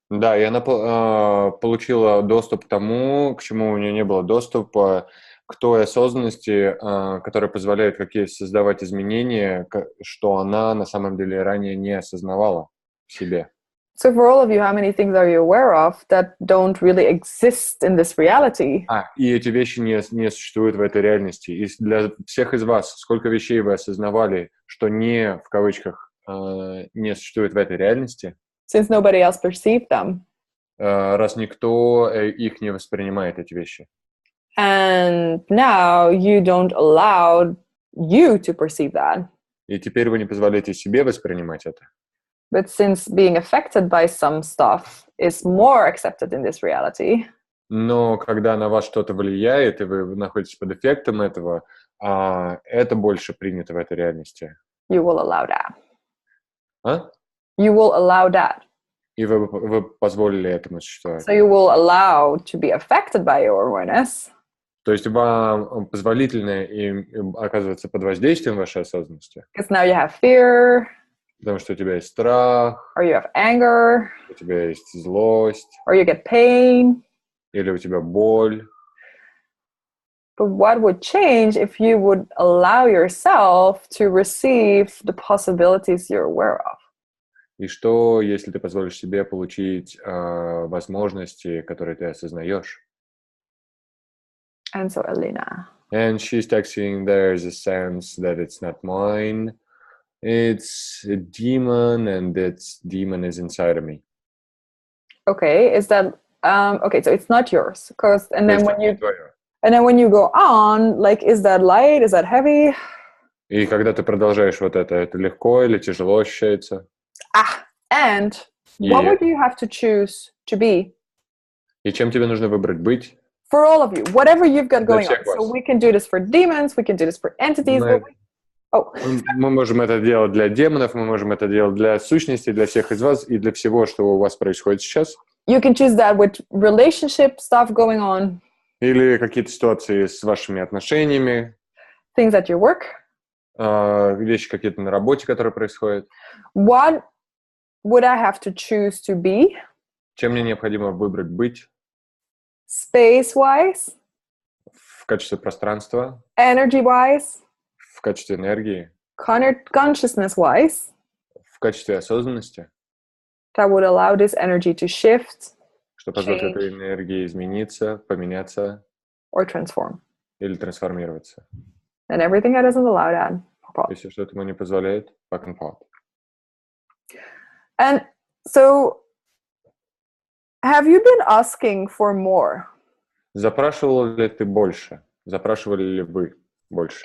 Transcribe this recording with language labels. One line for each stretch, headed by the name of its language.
Russian: Да, и она получила доступ к тому, к чему у нее не было доступа, к той осознанности, которая позволяет создавать изменения, что она на самом деле ранее не осознавала в себе.
English: So for all of you, how many things are you aware of that don't really exist in this reality?
Russian: И эти вещи не существуют в этой реальности. И для всех из вас, сколько вещей вы осознавали, что не, в кавычках, не существует в этой реальности?
English: Since nobody else perceived them.
Russian: Раз никто их не воспринимает, эти вещи.
English: And now you don't allow you to perceive that.
Russian: И теперь вы не позволяете себе воспринимать это.
English: But since being affected by some stuff is more accepted in this reality,
Russian: но когда на вас что-то влияет, и вы находитесь под эффектом этого, это больше принято в этой реальности.
English: You will allow that.
Russian: А?
English: You will allow that.
Russian: И вы позволили этому существовать.
English: So you will allow to be affected by your awareness.
Russian: То есть вам позволительно им оказываться под воздействием вашей осознанности.
English: Because now you have fear.
Russian: Потому что у тебя есть страх.
English: Or you have anger.
Russian: У тебя есть злость.
English: Or you get pain.
Russian: Или у тебя боль.
English: But what would change if you would allow yourself to receive the possibilities you're aware of?
Russian: И что, если ты позволишь себе получить возможности, которые ты осознаешь?
English: And so, Elena. And she's texting, there's a sense that it's not mine. It's a demon, and this demon is inside of me. Okay, is that okay? So it's not yours, because and then when you go on, like, is that light? Is that heavy?
Russian: И когда ты продолжаешь вот это легко или тяжело ощущается?
English: And what would you have to choose to be?
Russian: И чем тебе нужно выбрать быть?
English: For all of you, whatever you've got going on. So we can do this for demons, we can do this for entities.
Russian: Мы можем это делать для демонов, мы можем это делать для сущностей, для всех из вас и для всего, что у вас происходит сейчас.
English: You can choose that with relationship stuff going on.
Russian: Или какие-то ситуации с вашими отношениями.
English: Things at your work.
Russian: Вещи какие-то на работе, которые происходят.
English: What would I have to choose to be?
Russian: Чем мне необходимо выбрать быть?
English: Space-wise.
Russian: В качестве пространства.
English: Energy-wise.
Russian: В качестве энергии.
English: Consciousness-wise.
Russian: в качестве осознанности,
English: that would allow this energy to shift,
Russian: что позволит
English: change,
Russian: этой энергии измениться, поменяться
English: or transform.
Russian: или трансформироваться.
English: And everything that doesn't allow that, pop out.
Russian: Если что-то ему не позволяет,
English: fuck and pop. And so, have you been asking for more
Russian: Запрашивал ли ты больше? Запрашивали ли вы больше